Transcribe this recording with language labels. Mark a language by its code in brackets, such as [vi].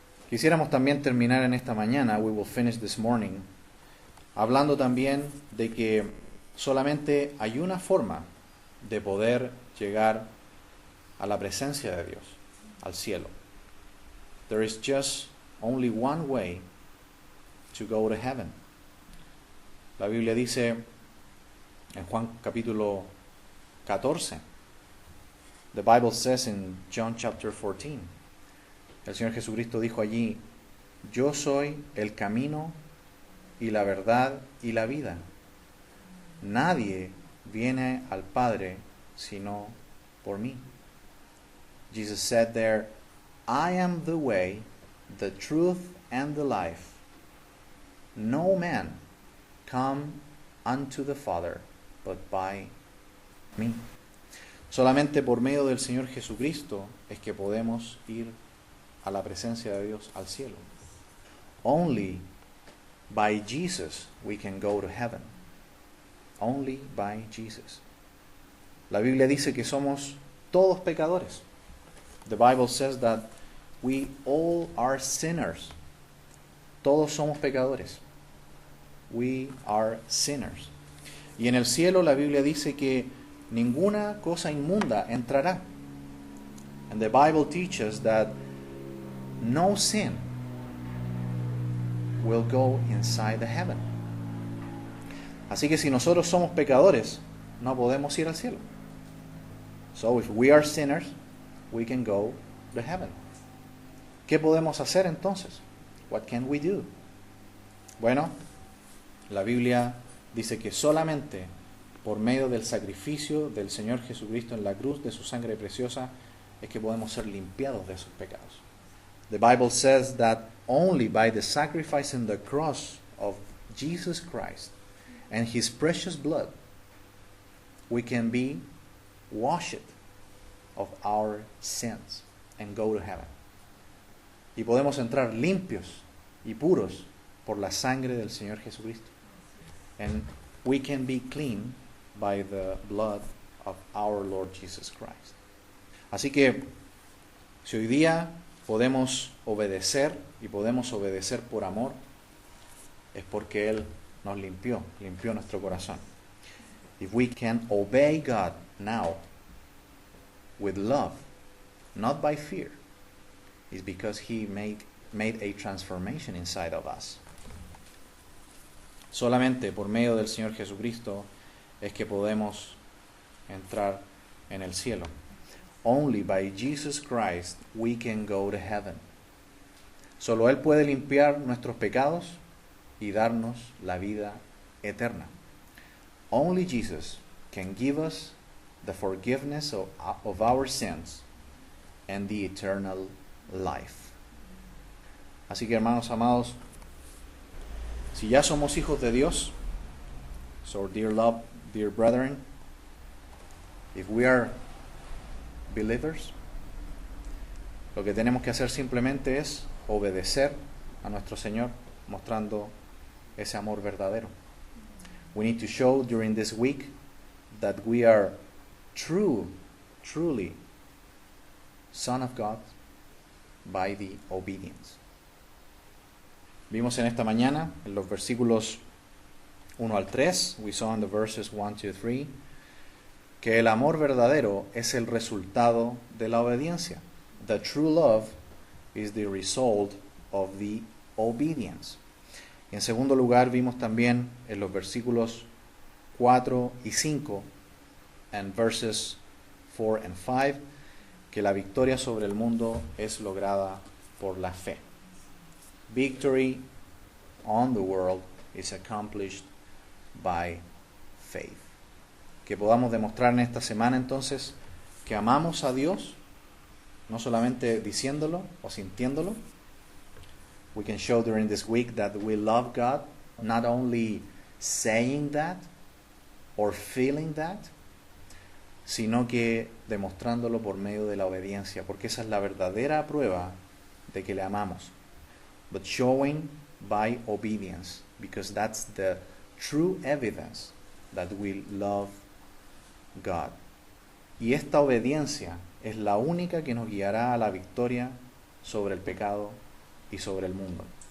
[es] Quisiéramos también terminar en esta mañana, [en] we will finish this morning, [es] hablando también de que solamente hay una forma de poder llegar a la presencia de Dios, al cielo. [en] There is just only one way to go to heaven. [es] La Biblia dice en Juan capítulo 14, [en] the Bible says in John chapter 14, [es] el Señor Jesucristo dijo allí, yo soy el camino y la verdad y la vida. Nadie viene al Padre sino por mí. [en] Jesus said there, I am the way, the truth, and the life. No man come unto the Father but by me. [es] Solamente por medio del Señor Jesucristo es que podemos ir a la presencia de Dios, al cielo. [en] Only by Jesus we can go to heaven. Only by Jesus. [es] La Biblia dice que somos todos pecadores. [en] The Bible says that we all are sinners. [es] Todos somos pecadores. [en] We are sinners. [es] Y en el cielo la Biblia dice que ninguna cosa inmunda entrará. [en] And the Bible teaches that no sin will go inside the heaven. [es] Así que si nosotros somos pecadores, no podemos ir al cielo. [en] So if we are sinners, we can go to heaven. [es] ¿Qué podemos hacer entonces? [en] What can we do? [es] Bueno, la Biblia dice que solamente por medio del sacrificio del Señor Jesucristo en la cruz, de su sangre preciosa, es que podemos ser limpiados de esos pecados. [en] The Bible says that only by the sacrifice in the cross of Jesus Christ and His precious blood, we can be washed of our sins and go to heaven. [es] Y podemos entrar limpios y puros por la sangre del Señor Jesucristo. [en] And we can be clean by the blood of our Lord Jesus Christ. [es] Así que, si hoy día podemos obedecer y podemos obedecer por amor, es porque Él nos limpió nuestro corazón. [en] If we can obey God now with love, not by fear, it's because He made a transformation inside of us. [es] Solamente por medio del Señor Jesucristo es que podemos entrar en el cielo. [en] Only by Jesus Christ we can go to heaven. [es] Solo Él puede limpiar nuestros pecados y darnos la vida eterna. [en] Only Jesus can give us the forgiveness of our sins and the eternal life. [es] Así que, hermanos amados, si ya somos hijos de Dios, [en] so dear brethren, if we are believers, [es] lo que tenemos que hacer simplemente es obedecer a nuestro Señor, mostrando ese amor verdadero. [en] We need to show during this week that we are truly Son of God by the obedience. [es] Vimos en esta mañana, en los versículos 1 al 3, [en] we saw in the verses 1 to 3, [es] que el amor verdadero es el resultado de la obediencia. [en] The true love is the result of the obedience. [es] Y en segundo lugar, vimos también en los versículos 4 y 5, [en] and verses 4 and 5, [es] que la victoria sobre el mundo es lograda por la fe. [en] Victory on the world is accomplished by faith. [es] Que podamos demostrar en esta semana entonces que amamos a Dios, no solamente diciéndolo o sintiéndolo. [en] We can show during this week that we love God, not only saying that or feeling that, [es] sino que demostrándolo por medio de la obediencia, porque esa es la verdadera prueba de que le amamos. [en] But showing by obedience, because that's the true evidence that we love God. [es] Y esta obediencia es la única que nos guiará a la victoria sobre el pecado y sobre el mundo.